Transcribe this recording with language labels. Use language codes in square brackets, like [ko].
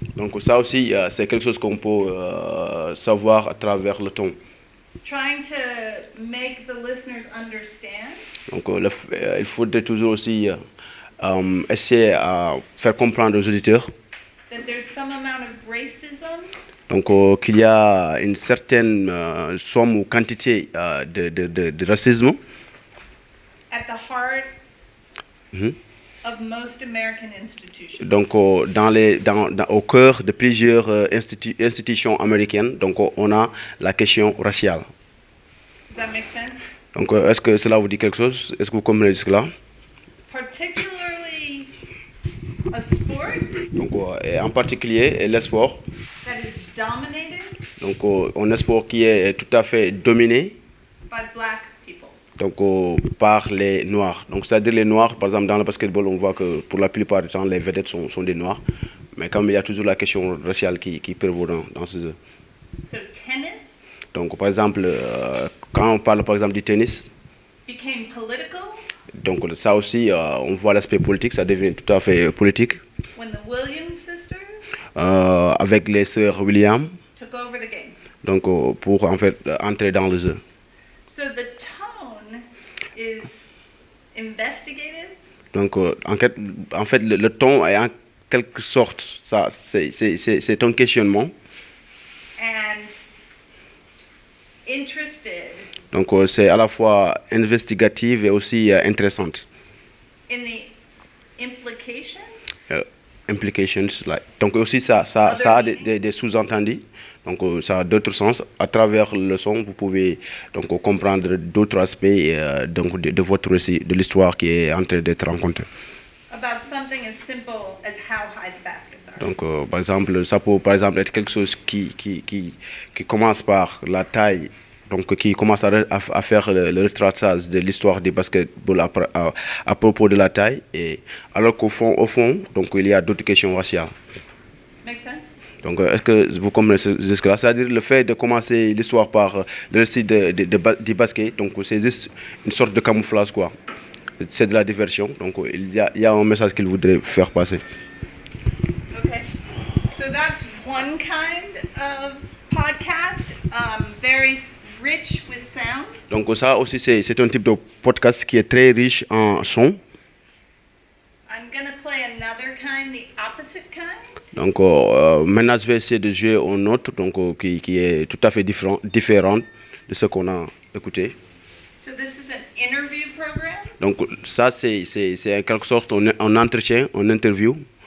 [fr] Donc ça aussi, c'est quelque chose qu'on peut savoir à travers le ton. [en] Trying to make the listeners understand [fr] Donc il faudrait toujours aussi essayer à faire comprendre aux auditeurs [en] that there's some amount of racism [fr] donc qu'il y a une certaine somme ou quantité de racisme [en] at the heart of most American institutions. [fr] donc au cœur de plusieurs institutions américaines. Donc on a la question raciale. [en] Does that make sense? [fr] Donc est-ce que cela vous dit quelque chose? Est-ce que vous comprenez cela? [en] Particularly a sport [fr] Donc et en particulier le sport. [en] that is dominated [fr] Donc un sport qui est tout à fait dominé [en] by black people. [fr] donc par les noirs. Donc c'est-à-dire les noirs, par exemple dans le basketball, on voit que pour la plupart du temps les vedettes sont des noirs, mais comme il y a toujours la question raciale qui prévaut dans ce jeu. [en] So tennis [fr] Donc par exemple quand on parle par exemple du tennis, [en] became political [fr] donc ça aussi on voit l'aspect politique, ça devient tout à fait politique. [en] when the Williams sisters [fr] Avec les sœurs Williams, [en] took over the game. [fr] donc pour en fait entrer dans le jeu. [en] So the tone is investigative [fr] Donc en fait le ton est en quelque sorte ça c'est un questionnement. [en] and interested [fr] Donc c'est à la fois investigative et aussi intéressante. [en] in the implications Implications, like. [fr] Donc aussi ça a des sous-entendus. Donc ça a d'autres sens. À travers le son, vous pouvez donc comprendre d'autres aspects donc de votre récit, de l'histoire qui est en train d'être rencontrée. [en] about something as simple as how high the baskets are. [fr] Donc par exemple, ça peut par exemple être quelque chose qui commence par la taille. Donc, qui commence à faire le retraçage de l'histoire du basketball à propos de la taille, et alors qu'au fond, donc, il y a d'autres questions raciales. Make sense? Donc, est-ce que vous comprenez jusque-là? C'est-à-dire le fait de commencer l'histoire par le récit du basket, donc c'est juste une sorte de camouflage, quoi. C'est de la diversion, donc il y a un message qu'il voudrait faire passer. [en] Okay. So that's one kind of podcast, very rich with sound. [fr] Donc ça aussi, c'est un type de podcast qui est très riche en son. [en] I'm going to play another kind, the opposite kind. [fr] Donc maintenant, je vais essayer de jouer un autre donc, qui est tout à fait différent de ce qu'on a écouté. [en] So this is an interview program. [fr] Donc ça, c'est en quelque sorte un entretien, une interview.